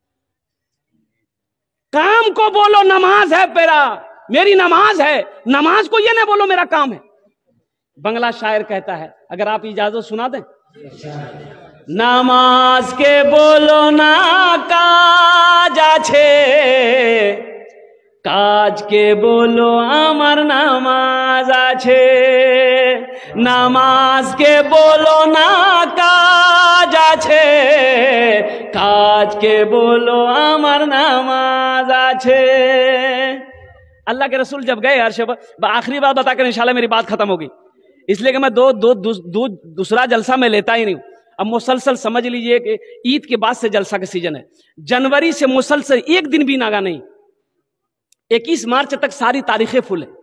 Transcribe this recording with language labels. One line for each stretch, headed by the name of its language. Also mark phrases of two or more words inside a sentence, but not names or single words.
Urdu: کام کو بولو نماز ہے میری نماز ہے, نماز کو یہ نہ بولو میرا کام ہے. بنگلہ شاعر کہتا ہے, اگر آپ اجازت سنا دیں,
Bangla: নামাজকে বলো না কাজ আছে, কাজ কে বলো আমার নামাজ আছে, নামাজকে বলো না কাজ আছে, কাজকে বলো আমার নামাজ আছে.
Urdu: اللہ کے رسول جب گئے عرش پر, آخری بات بتا کر انشاءاللہ میری بات ختم ہوگی, اس لیے کہ میں دوسرا جلسہ میں لیتا ہی نہیں ہوں. اب مسلسل سمجھ لیجئے کہ عید کے بعد سے جلسہ کا سیزن ہے, جنوری سے مسلسل ایک دن بھی ناگا نہیں, 21 مارچ تک ساری تاریخیں فل ہیں.